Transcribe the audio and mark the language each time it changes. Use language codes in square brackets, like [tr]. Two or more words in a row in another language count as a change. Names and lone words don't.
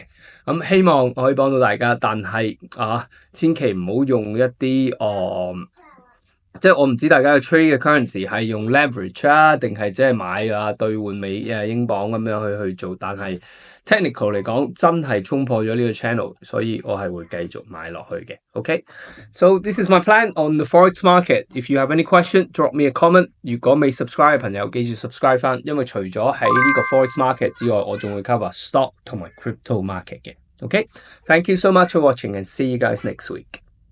[yue] 咁希望可以幫到大家，但係千祈唔好用一啲即係我唔知大家嘅 trade 嘅 currency 係用 leverage 啊，定係即係買兌換英鎊咁樣去做。但係 technical 嚟講，真係衝破咗呢個 channel， 所以我係會繼續買落去嘅。 [en] OK，so this is my plan on the forex market. If you have any question, drop me a comment. [yue] 如果未 subscribe 嘅朋友，記住 subscribe 翻，因為除咗喺呢個 [en] forex market [yue] 之外，我仲會 [en] cover stock [yue] 同埋 [en] crypto market [yue] 嘅。 [en] OK，thank you so much for watching and see you guys next week.